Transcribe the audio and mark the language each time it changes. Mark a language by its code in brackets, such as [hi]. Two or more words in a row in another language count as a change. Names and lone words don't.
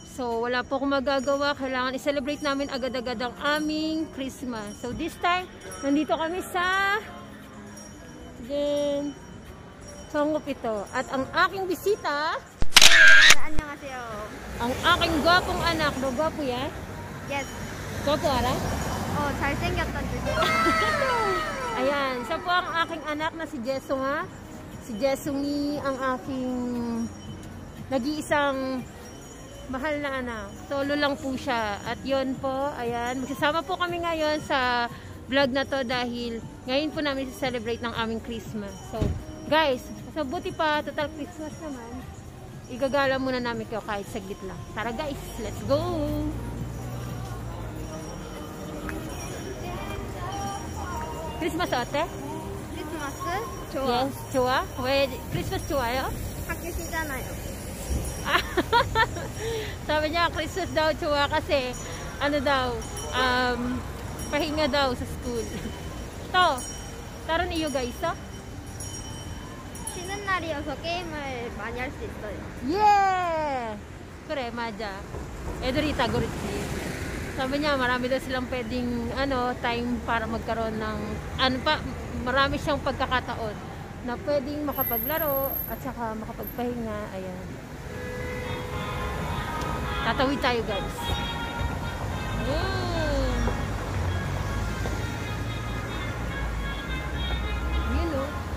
[tl] So, wala po akong magagawa. Kailangan i-celebrate namin agad-agad ang aming Christmas. So, this time, nandito kami sa Songgop ito. At ang aking bisita, [ko] 안녕하세요. [tl] ang aking gwapong anak. No, gwapo yan? [en] Yes. [tl] Gwapo, ara? [ko] 잘생겼던 뜻. [tl] Ayan, siya po ang aking anak na si Jeso nga. Si Jesumi ang aking nag-iisang mahal na anak. Solo lang po siya. At yon po, ayan, magsasama po kami ngayon sa vlog na to dahil ngayon po namin celebrate ng aming Christmas. So, guys, so buti pa, total Christmas naman. Igagala muna namin kayo kahit saglit lang. Tara guys, [en] let's go! Christmas ate? [ko] 크리스마스? 좋아. Yes, 좋아? 왜 Christmas 좋아요? 학교 쉬잖아요. [tl] Sabi niya, Christmas daw 좋아 kasi ano daw, pahinga daw sa school. To, [ko] 다른 이유가 있어? 쉬는 날이어서 게임을 많이 할 수 있어요. Yeah! Kure, 맞아. 애들이 다 그렇지. [tl] Sabi niya, marami daw silang pwedeng time para magkaroon ng marami siyang pagkakataon na pwedeng makapaglaro at saka makapagpahinga. Ayan. Tatawid tayo, guys. Yun, oh.